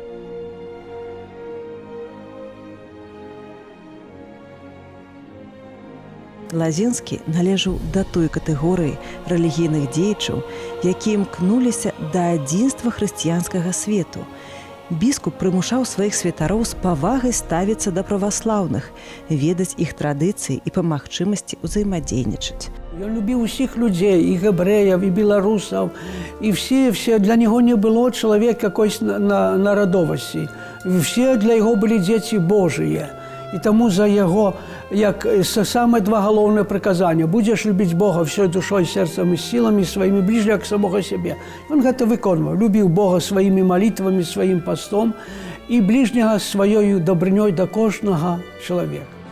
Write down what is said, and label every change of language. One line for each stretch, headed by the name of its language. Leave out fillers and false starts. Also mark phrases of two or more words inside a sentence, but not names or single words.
Belarusian: Лазінскі належаў да той катэгорыі рэлігійных дзеячаў, якія імкнуліся да адзінства хрысціянскага свету. Біскуп прымушаў сваіх святароў з павагай ставіцца да праваслаўных, ведаць іх традыцыі і па магчымасці ўзаемадзейнічаць. Ён любіў усіх людзей, і габрэяў, і беларусаў, і
Russian: все для него не было
Belarusian: чалавек якойсь нарадовасці. Все для яго былі дзеці Божыя. І таму за яго, як самыя два галоўныя прыказання: будзеш любіць Бога ўсёй душой, сэрцам і сіламі сваімі, бліжня к самога сябе. Ён гэта выконваў, любіў Бога сваімі малітвамі, сваім пастом і бліжняга сваёю дабрынёй да кожнага чалавека.